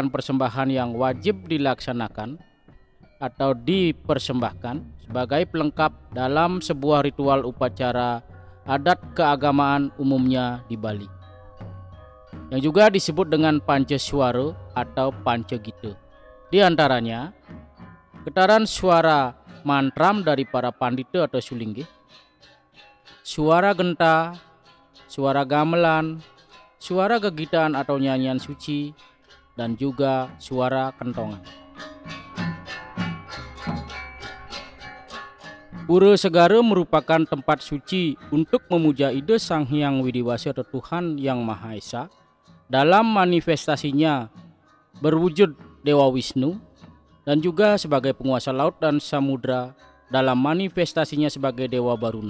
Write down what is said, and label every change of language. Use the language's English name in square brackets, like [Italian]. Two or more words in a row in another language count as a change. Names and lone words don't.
[Indonesian] persembahan yang wajib dilaksanakan atau dipersembahkan sebagai pelengkap dalam sebuah ritual upacara adat keagamaan umumnya di Bali, yang juga disebut dengan Pancasuara atau Pancagita. Di antaranya, getaran suara mantram dari para pandita atau sulinggih, suara genta, suara gamelan, suara gegitaan atau nyanyian suci, dan juga suara kentongan. Pura Segara merupakan tempat suci untuk memuja ide Sang Hyang Widiwasi atau Tuhan Yang Maha Esa dalam manifestasinya berwujud Dewa Wisnu dan juga sebagai penguasa laut dan samudra dalam manifestasinya sebagai Dewa Baruna.